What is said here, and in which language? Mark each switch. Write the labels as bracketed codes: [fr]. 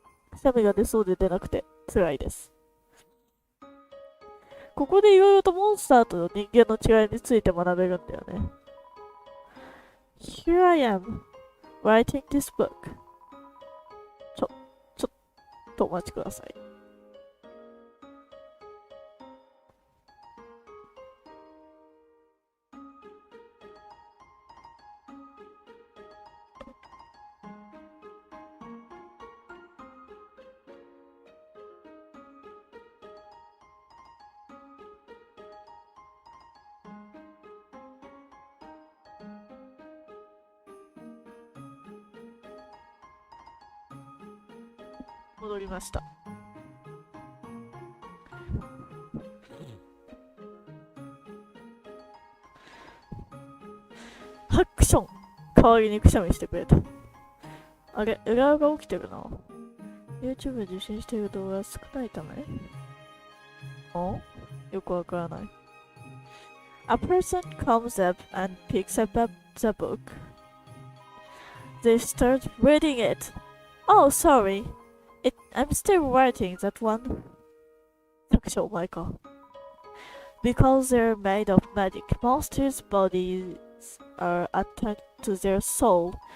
[ja] くしゃみが出そうで出なくて辛いです。ここでいろいろとモンスターと人間の違いについて学べるんだよね。 [en] Here I am, writing this book. [ja] ちょっとお待ちください。戻りました。ハクション代わりにくしゃみしてくれた。あれ、エラーが起きてるな。 YouTube 受信している動画が少ないためよくわからない。 [en] A person comes up and picks up the book. They start reading it. Oh, sorry. I'm still writing that one. [ja] 作者お前か。 [en] Because they're made of magic, monsters' bodies are attached to their soul.